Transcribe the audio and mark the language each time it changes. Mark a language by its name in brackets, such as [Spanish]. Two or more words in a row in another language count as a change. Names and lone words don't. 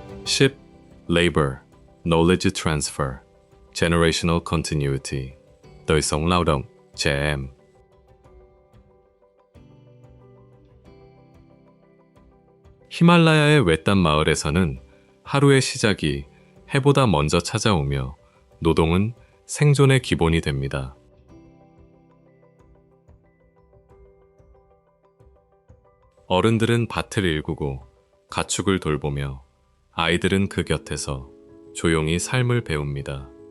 [English] 10. Labor, knowledge transfer, generational continuity, [Vietnamese] đời sống lao động, trẻ em. [Korean] 히말라야의 외딴 마을에서는 하루의 시작이 해보다 먼저 찾아오며 노동은 생존의 기본이 됩니다. 어른들은 밭을 일구고 가축을 돌보며 아이들은 그 곁에서 조용히 삶을 배웁니다.